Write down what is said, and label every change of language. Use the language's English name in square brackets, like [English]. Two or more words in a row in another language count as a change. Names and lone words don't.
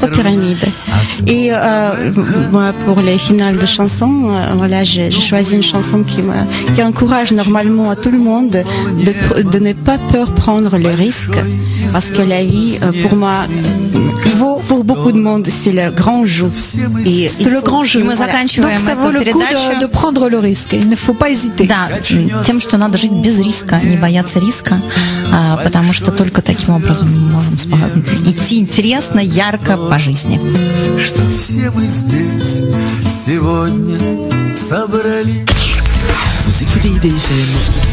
[French] Et moi, pour les finales de chansons, voilà, j'ai choisi une chanson qui encourage normalement à tout le monde de ne pas peur prendre le risque, parce que la vie, pour moi, pour beaucoup de monde, c'est le grand jeu. C'est le grand jeu. [Russian] Мы заканчиваем [French] Donc ça vaut le coup de prendre le risque. Il ne faut pas hésiter. [Russian] Да, тем, что надо жить без риска, не бояться риска, потому что только таким образом мы можем идти интересно, ярко по жизни. Что все мы здесь сегодня собрались. [French] Vous écoutez IDFM